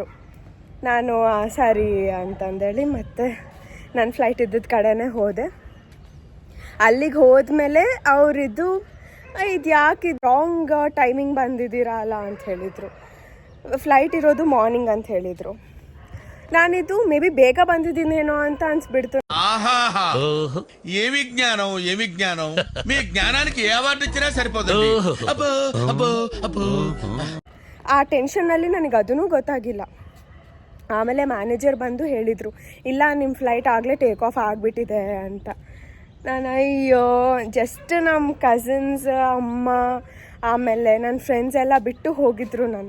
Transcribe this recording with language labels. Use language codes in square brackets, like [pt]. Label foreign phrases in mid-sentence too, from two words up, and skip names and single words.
[kn] ನಾನು ಸರಿ ಅಂತಂದೇಳಿ ಮತ್ತೆ ನನ್ನ ಫ್ಲೈಟ್ ಇದ್ದಿದ್ದ ಕಡೆನೇ ಹೋದೆ. ಅಲ್ಲಿಗೆ ಹೋದ್ಮೇಲೆ ಅವರಿದ್ದು ಇದು ಯಾಕೆ [en] wrong timing [kn] ಬಂದಿದ್ದೀರಾ ಅಲ್ಲ ಅಂತ ಹೇಳಿದರು. ಫ್ಲೈಟ್ ಇರೋದು ಮಾರ್ನಿಂಗ್ ಅಂತ ಹೇಳಿದರು. ನಾನಿದು [en] may be [kn] ಬೇಗ ಬಂದಿದ್ದೀನೇನೋ ಅಂತ ಅನ್ಸ್ಬಿಡ್ತು. [te] ఏమి జ్ఞానం మీ జ్ఞానానికి ఏ అవార్డు ఇచ్చినా సరిపోతుంది. [kn] ಆ ಟೆನ್ಷನ್ನಲ್ಲಿ ನನಗೆ ಅದೂ ಗೊತ್ತಾಗಿಲ್ಲ. ಆಮೇಲೆ ಮ್ಯಾನೇಜರ್ ಬಂದು ಹೇಳಿದರು, ಇಲ್ಲ ನಿಮ್ಮ ಫ್ಲೈಟ್ ಆಗಲೇ [en] take off [kn] ಆಗಿಬಿಟ್ಟಿದೆ ಅಂತ. ನಾನು ಅಯ್ಯೋ, ಜಸ್ಟ್ ನಮ್ಮ ಕಸಿನ್ಸ್, ಅಮ್ಮ, ಆಮೇಲೆ ನನ್ನ ಫ್ರೆಂಡ್ಸ್ ಎಲ್ಲ ಬಿಟ್ಟು ಹೋಗಿದ್ರು ನನ್ನ.